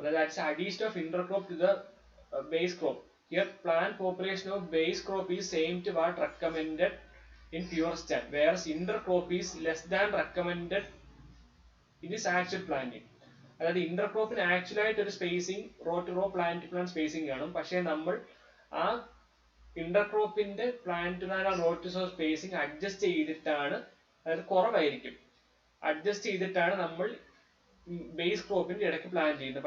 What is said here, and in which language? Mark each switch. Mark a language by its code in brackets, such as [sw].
[ml] അതായത് [en] Addition of intercrop to the base crop. Here plant population of base crop is same to what recommended in pure stand, whereas intercrop is less than recommended in this actual planting. [ml] അതായത് ഇന്റർക്രോപ്പിന് actual ആയിട്ട് ഒരു spacing raw to rho plant to plant spacing കാണും, പക്ഷേ നമ്മൾ ആ ഇന്റർക്രോപ്പിന്റെ plant to plant raw to rho spacing adjust ചെയ്തിട്ടാണ്, അതായത് കുറവായിരിക്കും, അഡ്ജസ്റ്റ് ചെയ്തിട്ടാണ് നമ്മൾ ബേസ് ക്രോപ്പിന്റെ ഇടയ്ക്ക് പ്ലാൻ ചെയ്യുന്നത്.